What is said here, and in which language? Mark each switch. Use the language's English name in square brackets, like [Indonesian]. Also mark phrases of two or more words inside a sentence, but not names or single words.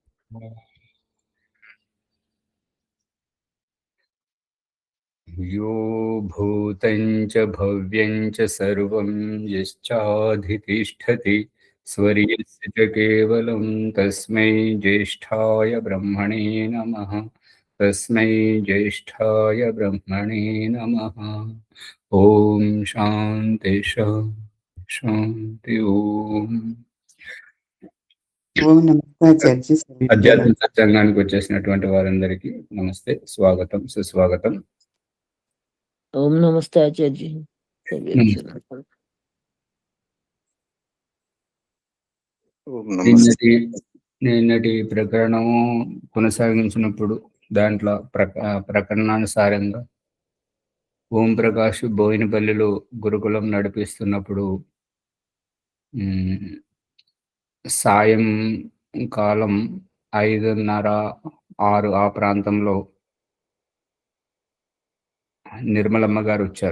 [Sanskrit] यो भूतं च भव्यं च सर्वं यश्चाधितिष्ठति स्वर्यस्य च केवलं तस्मै ज्येष्ठाय ब्रह्मणे नमः। तस्मै ज्येष्ठाय ब्रह्मणे नमः। ओम शांति शांति ओम। [Telugu] ఓం నమస్తే ఆచార్య. అధ్యాత్మ సత్సంగానికి వచ్చేసినటువంటి వారందరికీ నమస్తే, స్వాగతం, సుస్వాగతం. ఓం నమస్తే ఆచార్య. నిన్నటి ప్రకరణము కొనసాగించినప్పుడు దాంట్లో ప్రకరణానుసారంగా ఓం ప్రకాష్ బోయినపల్లిలో గురుకులం నడిపిస్తున్నప్పుడు సాయం కాలం 5:30-6 ఆ ప్రాంతంలో నిర్మలమ్మ గారు వచ్చారు.